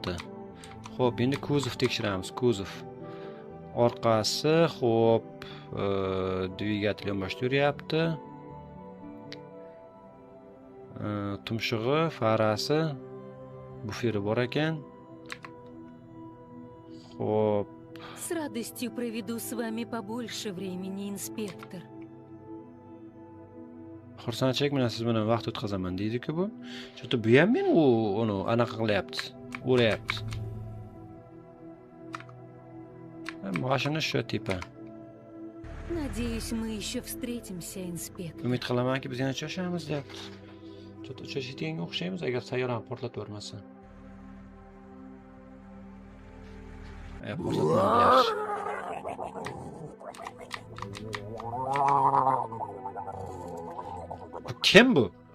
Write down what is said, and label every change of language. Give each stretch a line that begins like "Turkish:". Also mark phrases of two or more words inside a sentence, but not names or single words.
Uzbek: Xo'p, endi kuzov tekshiramiz, kuzov. Orqasi, xo'p, dvigatel yonboshda yuryapti. Tumshug'i, farasi, buferi bor ekan. Xo'p.
Russian: С радостью проведу с вами побольше времени, инспектор.
Uzbek: Xursandchilik bilan siz bilan vaqt o'tkazaman deydi-ku bu. Chunki bu ham meni uni anaqa qilyapti, o'rayapti. Mashina shu tipa.
Russian: Надеюсь, мы еще встретимся, инспектор.
Uzbek: Umid qilamanki, biz yana uchrashamiz deyapti. Chunki uchrashadigan o'xshaymiz agar sayyorani portlatib o'rmasa. Kim bu?